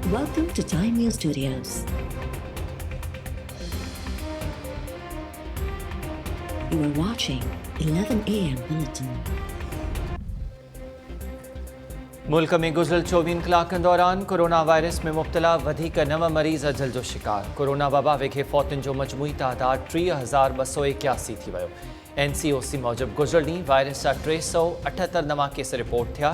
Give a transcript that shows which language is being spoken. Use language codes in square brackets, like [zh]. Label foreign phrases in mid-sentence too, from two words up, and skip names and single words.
[en] Welcome to Time News Studios. You are watching 11 a.m. Bulletin. [sd] मुल्क में गुज़िरियल 24 कलाकनि दौरान कोरोना वायरस में मुब्तला वधीक 9 मरीज़ अजल जो शिकार। कोरोना वबा वेखे फ़ौतुनि जो मजमूई तादाद 30,281 थी वियो। NCOC मूजिब गुज़िरियल ॾींहुं वायरस जा 378 नवां केस रिपोर्ट थिया।